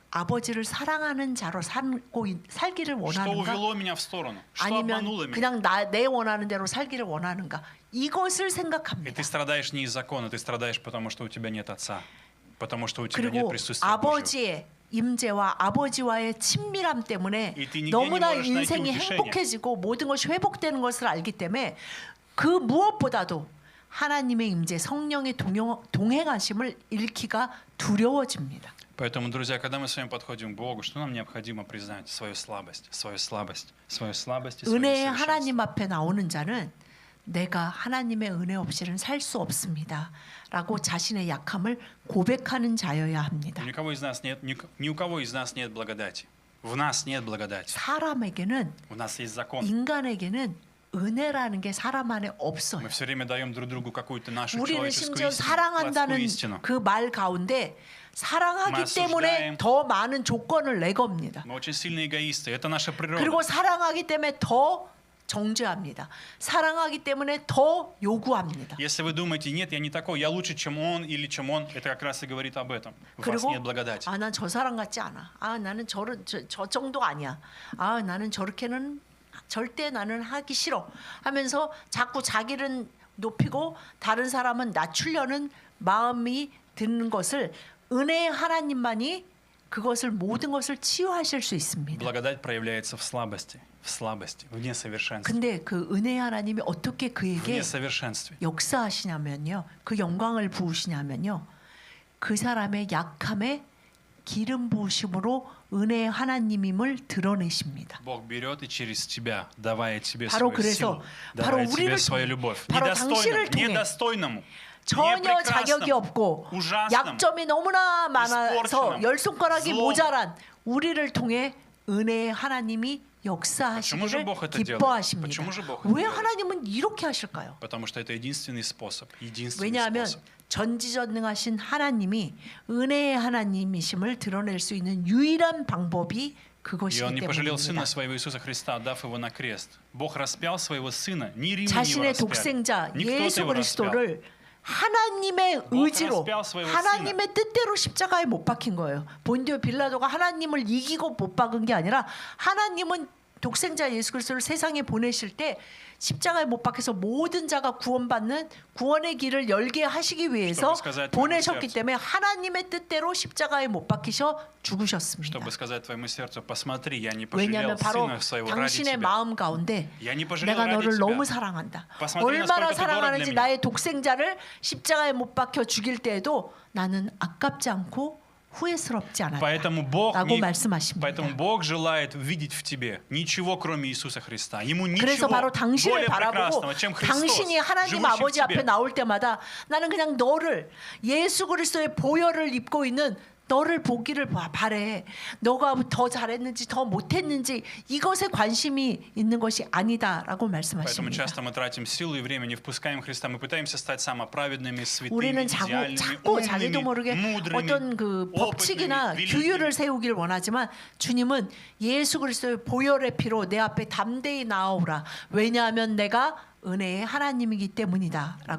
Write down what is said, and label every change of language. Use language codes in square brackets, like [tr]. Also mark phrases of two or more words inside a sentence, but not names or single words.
[ko] 아버지를 사랑하는 자로 살기를 [ru] Что [ko] 원하는가? [ru] увело меня в сторону? Что [ko] 아니면 [ru] обмануло меня? [ko] 그냥 내 원하는 대로 살기를 원하는가? 이것을 [ru] И [ko] 생각합니다. [ru] ты страдаешь не из закона, ты страдаешь потому, что у тебя нет отца, потому что у тебя нет [ko] 그리고 [ru] присутствия Божьего. [ko] 아버지의 임재와 아버지와의 친밀함 때문에 이 뒤에 너무나 [ru] не можешь найти [ko] 인생이 [ru] утешение. [ko] 행복해지고 모든 것이 회복되는 것을 알기 때문에 그 무엇보다도 하나님의 임재, 성령의 동행하심을 잃기가 두려워집니다. [ru] Поэтому, друзья, когда мы с вами подходим к Богу, что нам необходимо признать? Свою слабость, свою слабость, свою слабость и свое [ko] 은혜의 [ru] несовершенство. [ko] 하나님 앞에 나오는 자는 내가 하나님의 은혜 없이는 살 수 없습니다. 라고 자신의 약함을 고백하는 자여야 합니다. [ru] Ни у кого из нас нет благодати. В нас нет благодати. [ko] 사람에게는, [ru] У нас есть закон. [ko] 인간에게는 은혜라는 게 사람 안에 없어요. [ru] Мы все время даем друг другу какую-то нашу [ko] 우리는 [ru] человеческую [ko] 심지어 [ru] истину, [ko] 사랑한다는 [ru] плотскую истину. [ko] 그 말 가운데 사랑하기 [ru] Мы [ko] 때문에 [ru] осуждаем. [ko] 더 많은 조건을 내겁니다. [ru] Мы очень сильные эгоисты. Это наша природа. [ko] 그리고 사랑하기 때문에 더 정죄합니다. 사랑하기 때문에 더 요구합니다. [ru] Если вы думаете, нет, я не такой, я лучше, чем он или чем он, это как раз и говорит об этом. У вас [ko] 그리고 [ru] нет благодати. [ko] 난 저 사람 같지 않아. 나는 저 정도 아니야. 나는 저렇게는 절대 나는 하기 싫어. 하면서 자꾸 자기를 높이고 다른 사람은 낮추려는 마음이 드는 것을 은혜의 하나님만이 그것을 모든 것을 치유하실 수 있습니다. [ru] Благодать проявляется в слабости, в несовершенстве. [ko] 근데 그 은혜의 하나님이 어떻게 [ru] В [ko] 그에게 [ru] несовершенстве. [ko] 역사하시냐면요. 그 영광을 부으시냐면요. 그 사람의 약함에 기름 부으심으로 은혜의 하나님임을 드러내십니다. [ru] Бог берет и через тебя, давая тебе [ko] 바로 [ru] свою [ko] 그래서 [ru] силу, [ko] 바로 [ru] давая тебе [ko] 우리를 [ru] свою [ko] 통해, [ru] любовь. [ko] 바로 당신을 통해 [ru] Недостойному, [ko] 전혀 자격이 [ru] непрекрасному, [ko] 없고 [ru] ужасным, [ko] 약점이 너무나 많아서 [ru] испорченным, [ko] 열 손가락이 [ru] злом. [ko] 모자란 우리를 통해 은혜의 하나님이 [ru] Почему же [ko] 역사하시기를 [ru] Бог это делает? [ko] 기뻐하십니다. [ru] Почему же Бог это [ko] 왜 [ru] делает? [ko] 하나님은 이렇게 하실까요? [ru] Потому что это единственный способ. Единственный [ko] 왜냐하면 [ru] способ. [ko] 전지전능하신 하나님이 은혜의 하나님이심을 드러낼 수 있는 유일한 방법이 [ru] И [ko] 그것이기 [ru] Он не пожалел [ko] 때문입니다. [ru] Сына Своего Иисуса Христа, отдав Его на крест. Бог распял Своего Сына. Не римляне Его [ko] 자신의 [ru] распяли. [ko] 독생자 [ru] Не кто-то [ko] 예수 [ru] Его распял. [ko] 그리스도를 하나님의 의지로 [ru] распял своего [ko] 하나님의 뜻대로 십자가에 못 박힌 거예요. 본디오 빌라도가 하나님을 이기고 못 박은 게 아니라 하나님은 독생자 예수 그리스도를 세상에 보내실 때 십자가에 못 박혀서 모든 자가 구원받는 구원의 길을 열게 하시기 위해서 보내셨기 때문에 하나님의 뜻대로 십자가에 못 박히셔 죽으셨습니다. [ru] Чтобы сказать твоему сердцу, посмотри, я не [ko] 왜냐하면 [ru] пожалел [ko] 바로 [ru] Сына Своего ради [ko] 당신의 [ru] тебя. [ko] 마음 가운데 [ru] Я не пожалел [ko] 내가 [ru] ради [ko] 너를 [ru] тебя. [ko] 너무 사랑한다. [ru] Посмотри, [ko] 얼마나 [ru] насколько ты дорог для [ko] 사랑하는지 [ru] меня. [ko] 나의 독생자를 십자가에 못 박혀 죽일 때에도 나는 아깝지 않고 후회스럽지 않았다. [ru] Поэтому Бог, [ko] 라고 말씀하십니다. [ru] поэтому Бог желает видеть в тебе ничего, кроме Иисуса Христа. Ему [ko] 그래서 [ru] ничего [ko] 바로 당신을 [ru] более [ko] 바라보고 [ru] прекрасного, чем Христос, [ko] 당신이 하나님 [ru] живущий в [ko] 아버지 앞에 [ru] тебе. [ko] 나올 때마다 나는 그냥 너를 예수 그리스도의 보혈을 입고 있는 너를 보기를 바래. 너가 더 잘했는지 더 못했는지 이것에 관심이 있는 것이 아니다라고 [ru] Поэтому [ko] 말씀하십니다. [ru] часто мы тратим силу и время, не впускаем Христа. Мы пытаемся стать самоправедными, святыми, [ko] 우리는 [ru] идеальными, [ko] 자꾸 자기도 [ru] умными, [ko] 모르게 [ru] мудрыми, [ko] 어떤 그 법칙이나 [ru] опытными, [ko] 규율을 [ru] великими. [ko] 세우길 원하지만 주님은 예수 그리스도의 보혈의 피로 내 앞에 담대히 나아오라. 왜냐하면 내가 은혜의 하나님이기 때문이다라고